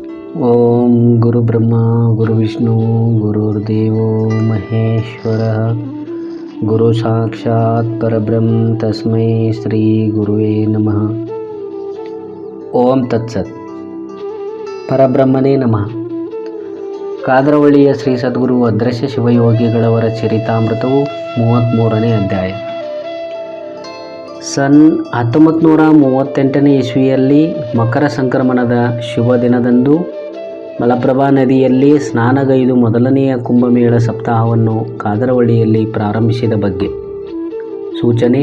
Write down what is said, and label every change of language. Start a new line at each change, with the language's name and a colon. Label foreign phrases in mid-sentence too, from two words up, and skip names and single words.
Sanskrit: ಓಂ ಗುರು ಬ್ರಹ್ಮ ಗುರು ವಿಷ್ಣು ಗುರುರ್ದೇವೋ ಮಹೇಶ್ವರ ಗುರು ಸಾಕ್ಷಾತ್ ಪರಬ್ರಹ್ಮ ತಸ್ಮೈ ಶ್ರೀ ಗುರುವೇ ನಮಃ. ಓಂ ತತ್ಸತ್. ಪರಬ್ರಹ್ಮನೇ ನಮಃ.
Kannada: ಕಾದರವಳ್ಳಿಯ ಶ್ರೀ ಸದ್ಗುರು ಅದೃಶ್ಯ ಶಿವಯೋಗಿಗಳವರ ಚರಿತಾಮೃತವು 33ನೇ ಅಧ್ಯಾಯ. ಸನ್ 1938ನೇ ಇಸ್ವಿಯಲ್ಲಿ ಮಕರ ಸಂಕ್ರಮಣದ ಶುಭ ದಿನದಂದು ಮಲಪ್ರಭಾ ನದಿಯಲ್ಲಿ ಸ್ನಾನಗೈದು ಮೊದಲನೆಯ ಕುಂಭಮೇಳ ಸಪ್ತಾಹವನ್ನು ಕಾದರವಳ್ಳಿಯಲ್ಲಿ ಪ್ರಾರಂಭಿಸಿದ ಬಗ್ಗೆ ಸೂಚನೆ.